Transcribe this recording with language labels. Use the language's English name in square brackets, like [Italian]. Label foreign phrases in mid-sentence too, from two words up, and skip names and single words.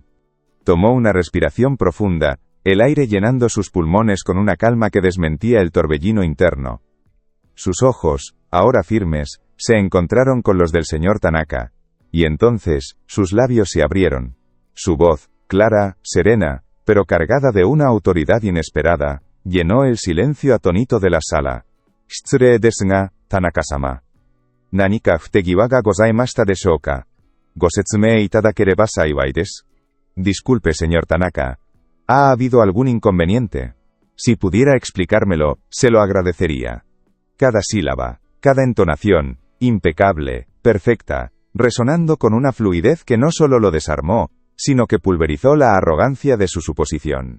[Spanish] Tomó una respiración profunda, el aire llenando sus pulmones con una calma que desmentía el torbellino interno. Sus ojos, ahora firmes, se encontraron con los del señor Tanaka. Y entonces, sus labios se abrieron. Su voz, clara, serena, pero cargada de una autoridad inesperada, llenó el silencio atónito de la sala. [Japanese] 失礼ですが、田中様。何か不手際がございましたでしょうか? ご説明いただければ幸いです. [Spanish] Disculpe, señor Tanaka. ¿Ha habido algún inconveniente? Si pudiera explicármelo, se lo agradecería. Cada sílaba, cada entonación, impecable, perfecta, resonando con una fluidez que no solo lo desarmó, sino que pulverizó la arrogancia de su suposición.